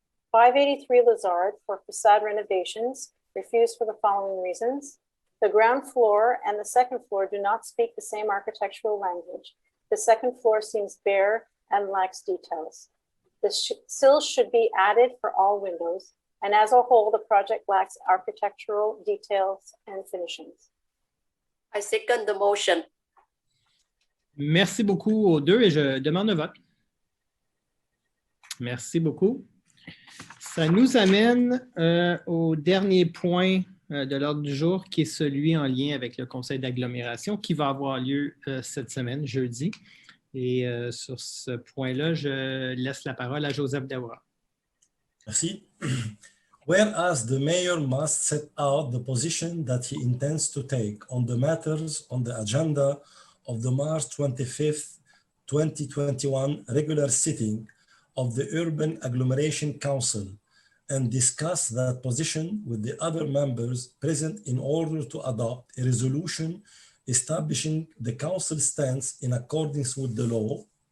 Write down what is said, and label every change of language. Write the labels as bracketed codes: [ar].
[en] 583 Lazard for facade renovations, refused for the following reasons: the ground floor and the second floor do not speak the same architectural language. The second floor seems bare and lacks details. The sills should be added for all windows, and as a whole, the project lacks architectural details and finishings. I second the motion. [fr] Merci beaucoup aux deux et je demande le vote. Merci beaucoup. Ça nous amène au dernier point de l'ordre du jour, qui est celui en lien avec le conseil d'agglomération qui va avoir lieu cette semaine, jeudi. Et sur ce point-là, je laisse la parole à Joseph Daoura. Merci. [en] Whereas the mayor must set out the position that he intends to take on the matters on the agenda of the March 25th, 2021 regular sitting of the Urban Agglomeration Council and discuss that position with the other members present in order to adopt a resolution establishing the council stance in accordance with the law,